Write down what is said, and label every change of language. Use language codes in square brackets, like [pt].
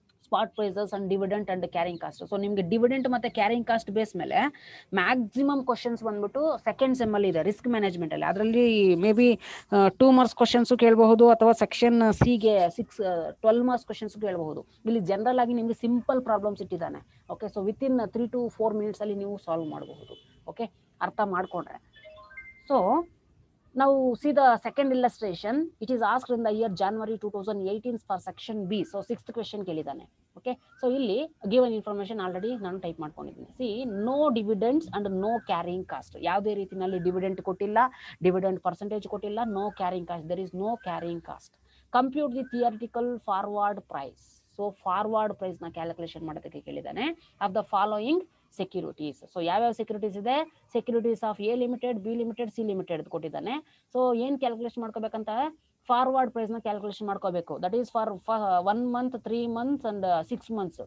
[kn] Spot prices and dividend and carrying cost. So ನಿಮಗೆ dividend ಮತ್ತೆ carrying cost base ಮೇಲೆ maximum questions ಬಂದ್ಬಿಟ್ಟು second sem ಅಲ್ಲಿ ಇದೆ ರಿಸ್ಕ್ ಮ್ಯಾನೇಜ್ಮೆಂಟ್ ಅಲ್ಲಿ. ಅದರಲ್ಲಿ ಮೇ ಬಿ 2 ಮಾರ್ಕ್ಸ್ ಕ್ವಶನ್ಸ್ ಕೇಳಬಹುದು ಅಥವಾ ಸೆಕ್ಷನ್ ಸಿಗೆ 12 ಮಾರ್ಕ್ಸ್ ಕ್ವಶನ್ಸ್ ಕೇಳಬಹುದು. ಇಲ್ಲಿ ಜನರಲ್ ಆಗಿ ನಿಮಗೆ ಸಿಂಪಲ್ ಪ್ರಾಬ್ಲಮ್ಸ್ ಇಟ್ಟಿದ್ದಾನೆ. Okay, so within 3 to 4 minutes ಅಲ್ಲಿ ನೀವು ಸಾಲ್ವ್ ಮಾಡಬಹುದು. ಓಕೆ, ಅರ್ಥ ಮಾಡ್ಕೊಂಡ್ರೆ. [en] So now see the second illustration. It is asked in the year January 2018 for section B. So 6th question ಕೇಳಿದಾನೆ. Okay, so ಇಲ್ಲಿ given information already ನಾನು type ಮಾಡ್ಕೊಂಡಿದ್ದೀನಿ. See, no dividends and no carrying cost. [kn] ಯಾವುದೇ ರೀತಿನಲ್ಲಿ dividend ಕೊಟ್ಟಿಲ್ಲ, dividend percentage ಕೊಟ್ಟಿಲ್ಲ, [en] no carrying cost. There is no carrying cost. Compute the theoretical forward price. [kn] So forward price ನ calculation ಮಾಡೋದಕ್ಕೆ ಕೇಳಿದಾನೆ. [en] Of the following securities. [kn] So ಯಾವ್ಯಾವ securities ಇದೆ? Securities of A limited, B limited, C limited ಕೊಟ್ಟಿದ್ದಾನೆ. So ಏನ್ calculation ಮಾಡ್ಕೋಬೇಕಂತ? Forward price ನ calculation ಮಾಡ್ಕೋಬೇಕು. [en] That is for 1 month, 3 months and 6 months.